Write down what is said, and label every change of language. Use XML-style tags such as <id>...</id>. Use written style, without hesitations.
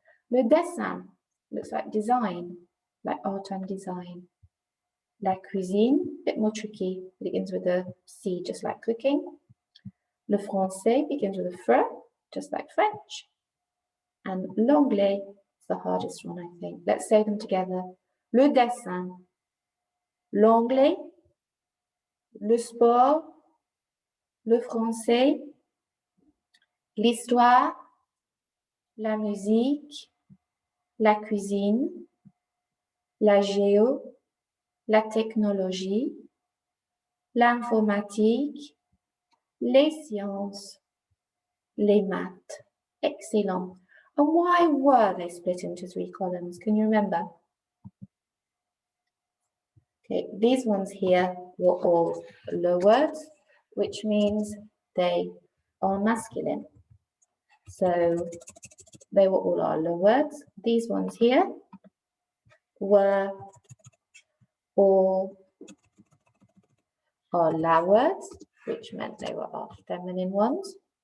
<en>Le dessin looks like design, like art and design. La cuisine, a bit more tricky, begins with a C, just like cooking. Le français begins with a fr, just like French. And l'anglais is the hardest one, I think. Let's say them together.</en> <fr>Le dessin, l'anglais, le sport, le français, l'histoire, la musique, la cuisine, la géo, la technologie, l'informatique, les sciences, les maths.</fr> <en>Excellent. And why were they split into 3 columns? Can you remember? Okay, these ones here were all low words, which means they are masculine. So they were all our low words. These ones here were all our la words, which meant they were our feminine ones.</en>